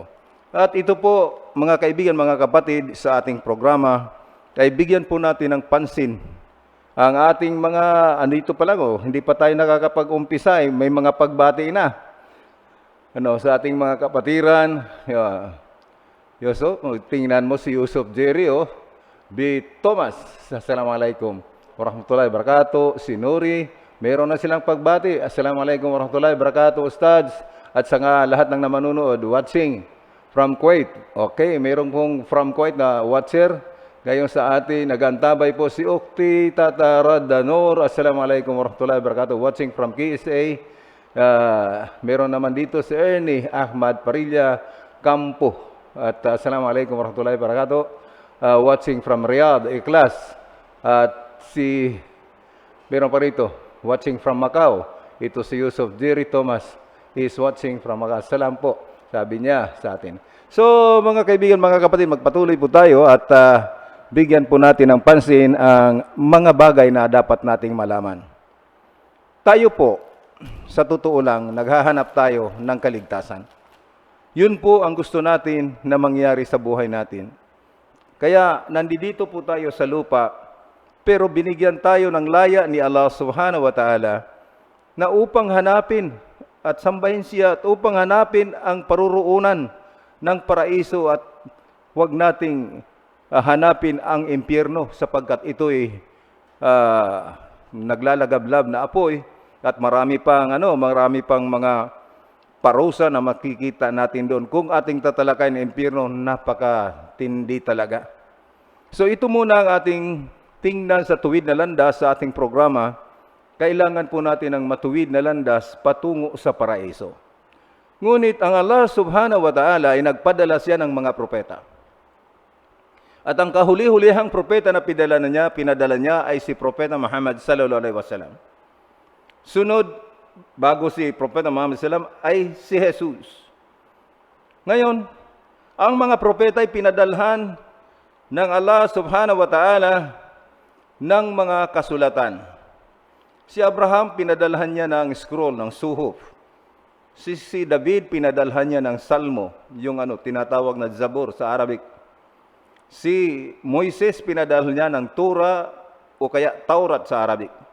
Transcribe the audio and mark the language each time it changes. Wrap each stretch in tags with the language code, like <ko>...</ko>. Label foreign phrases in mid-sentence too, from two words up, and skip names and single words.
<tl>At ito po, mga kaibigan, mga kapatid, sa ating programa, ay bigyan po natin ng pansin ang ating mga, andito pa lang, hindi pa tayo nakakapag-umpisa, may mga pagbati na. Sa ating mga kapatiran, Yusuf, tingnan mo si Yusuf Jerry, B. Thomas,</tl> <ar>السلام عليكم ورحمة الله وبركاته.</ar> <tl>Si Nuri, meron na silang pagbati.</tl> <ar>السلام عليكم ورحمة الله وبركاته,</ar> <tl>Ustads. At sa lahat ng namanunood,</tl> <en>watching from Kuwait.</en> <tl>Okay, meron pong</tl> <en>from Kuwait</en> <tl>na watcher. Ngayon sa atin, nagantabay po si Ukti Tatarad Danor.</tl> <ar>السلام عليكم ورحمة الله وبركاته.</ar> <en>Watching from KSA.</en> <tl>Meron naman dito si Ernie Ahmad Parilla Campo.</tl> <ar>At السلام عليكم ورحمة الله وبركاته.</ar> <en>Watching from Riyadh, Ikhlas.</en> <tl>At meron pa rito,</tl> <en>watching from Macau.</en> <tl>Ito si Yusuf Jerry Thomas.</tl> <en>He is watching from Macau.</en> <tl>Salam po, sabi niya sa atin. So, mga kaibigan, mga kapatid, magpatuloy po tayo at bigyan po natin ng pansin ang mga bagay na dapat nating malaman. Tayo po, sa totoo lang, naghahanap tayo ng kaligtasan. Yun po ang gusto natin na mangyari sa buhay natin. Kaya nandito po tayo sa lupa, pero binigyan tayo ng laya ni Allah</tl> <ar>سبحانه وتعالى</ar> <tl>na upang hanapin at sambahin siya at upang hanapin ang paruroonan ng paraiso at huwag nating hanapin ang impyerno sapagkat ito'y naglalagablab na apoy at marami pang mga parusa na makikita natin doon. Kung ating tatalakayin ang impyerno, napakatindi talaga. So ito muna ang ating tingnan sa tuwid na landas sa ating programa. Kailangan po natin ng matuwid na landas patungo sa paraiso. Ngunit ang Allah</tl> <ar>سبحانه وتعالى</ar> <tl>ay nagpadala siya ng mga propeta. At ang kahuli-hulihang propeta na pinadala niya ay si Propeta Muhammad</tl> <ar>صلى الله عليه وسلم.</ar> <tl>Sunod, bago si Propeta Muhammad</tl> <ar>صلى الله عليه وسلم,</ar> <tl>ay si Jesus. Ngayon, ang mga propeta ay pinadalhan ng Allah</tl> <ar>سبحانه وتعالى</ar> <tl>ng mga kasulatan. Si Abraham, pinadalhan niya ng scroll, ng suhuf. Si David, pinadalhan niya ng salmo, yung tinatawag na Zabur sa Arabic. Si Moises, pinadalhan niya ng Torah o kaya Taurat sa Arabic.</tl>